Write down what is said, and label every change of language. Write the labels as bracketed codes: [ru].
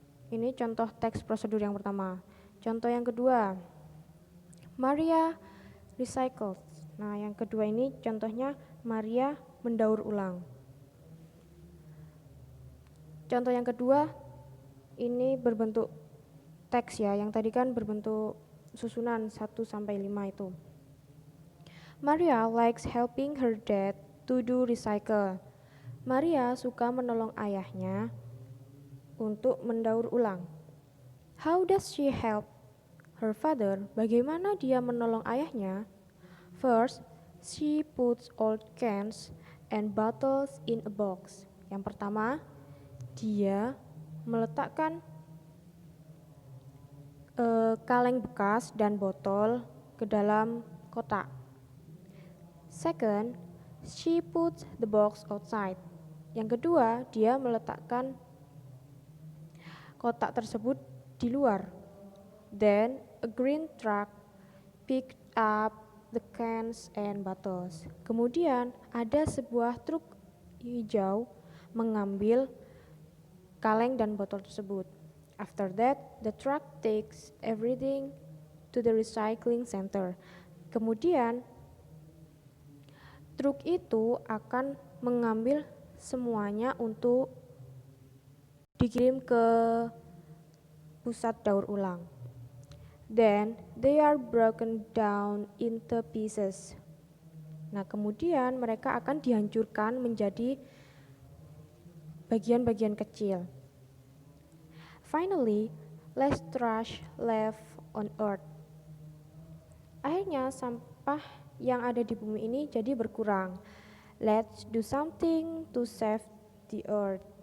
[id] Ini contoh teks prosedur yang pertama. Contoh yang kedua, [en] Maria recycles. [id] Nah, yang kedua ini contohnya Maria mendaur ulang. Contoh yang kedua ini berbentuk teks ya, yang tadi kan berbentuk susunan 1 sampai 5 itu. [en] Maria likes helping her dad to do recycle. [id] Maria suka menolong ayahnya untuk mendaur ulang. [en] How does she help her father? [id] Bagaimana dia menolong ayahnya? [en] First, she puts old cans and bottles in a box. [id] Yang pertama, dia meletakkan kaleng bekas dan botol ke dalam kotak. [en] Second, she puts the box outside. [id] Yang kedua, dia meletakkan kotak tersebut di luar. [en] Then, a green truck picked up the cans and bottles. [id] Kemudian, ada sebuah truk hijau mengambil kaleng dan botol tersebut. [en] After that, the truck takes everything to the recycling center. [id] Kemudian, truk itu akan mengambil semuanya untuk dikirim ke pusat daur ulang. [en] Then they are broken down into pieces. [id] Nah, kemudian mereka akan dihancurkan menjadi bagian-bagian kecil. [en] Finally, less trash left on earth. [id] Akhirnya sampah yang ada di bumi ini jadi berkurang. [en] Let's do something to save the earth.